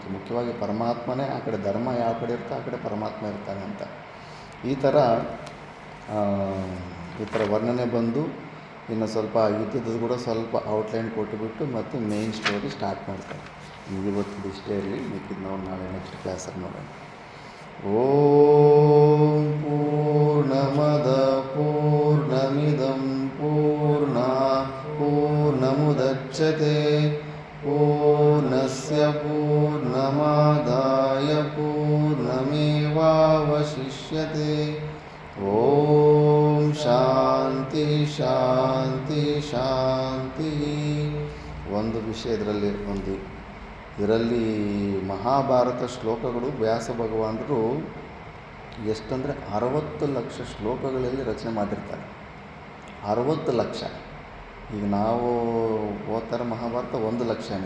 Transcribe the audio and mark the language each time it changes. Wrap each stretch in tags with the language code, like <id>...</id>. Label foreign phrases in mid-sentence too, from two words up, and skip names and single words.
<kn>ಮುಖ್ಯವಾಗಿ ಪರಮಾತ್ಮನೇ ಆ ಕಡೆ, ಧರ್ಮ ಯಾವ ಕಡೆ ಇರ್ತೋ ಆ ಕಡೆ ಪರಮಾತ್ಮ ಇರ್ತಾನೆ ಅಂತ ಈ ಥರ ವರ್ಣನೆ ಬಂದು ಇನ್ನು ಸ್ವಲ್ಪ ಯುದ್ಧದ ಕೂಡ ಸ್ವಲ್ಪ ಔಟ್ಲೈನ್ ಕೊಟ್ಟುಬಿಟ್ಟು ಮತ್ತು</kn> <en>main story start</en> <kn>ಮಾಡ್ತಾರೆ. ಇವತ್ತು ಇಷ್ಟೇ ಇರಲಿ, ಮಿಕ್ಕಿದ್ದು ನಾವು ನಾಳೆ</kn> <en>next classalli</en> <kn>ನೋಡೋಣ.</kn> <sa>ಓಂ ಪೂರ್ಣಮದ ಪೂರ್ಣಮಿದಂ ಪೂರ್ಣಮುದಚ್ಯತೆ ಪೂರ್ಣಸ್ಯ ಪೂರ್ಣಮಾದಾಯ ಪೂರ್ಣಮೇವಾವಶಿಷ್ಯತೆ. ಓಂ ಶಾಂತಿ ಶಾಂತಿ ಶಾಂತಿ.</sa> <kn>ಒಂದು ವಿಷಯ ಇದರಲ್ಲಿ ಮಹಾಭಾರತ ಶ್ಲೋಕಗಳು ವ್ಯಾಸ ಭಗವಾನರು ಎಷ್ಟಂದರೆ 60 ಲಕ್ಷ ಶ್ಲೋಕಗಳಲ್ಲಿ ರಚನೆ ಮಾಡಿರ್ತಾರೆ. 60 ಲಕ್ಷ. ಈಗ ನಾವು ಓದ್ತಾರೆ ಮಹಾಭಾರತ 1 ಲಕ್ಷನೇ.</kn>